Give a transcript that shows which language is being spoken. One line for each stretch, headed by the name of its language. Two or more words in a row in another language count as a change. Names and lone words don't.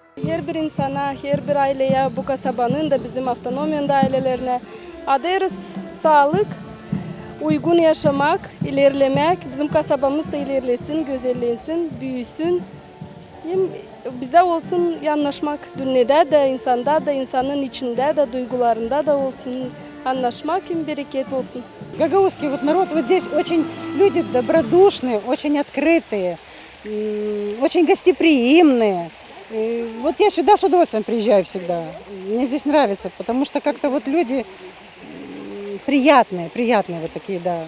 Gagauz: her bir insana, her bir aileye, bu kasabanın da bizim Avtonomia'nın da ailelerine adayız sağlık, uygun yaşamak, ilerlemek, bizim kasabamız da ilerlesin, güzellensin, büyüsün. Hem bizde olsun anlaşmak, dünyada da insanda da insanın içinde de duygularında da olsun anlaşmak, hem bereket olsun.
Russian: Гагаузский вот народ, вот здесь очень люди добродушные, очень открытые, очень гостеприимные. И вот я сюда с удовольствием приезжаю всегда. Мне здесь нравится, потому что как-то вот люди приятные вот такие, да.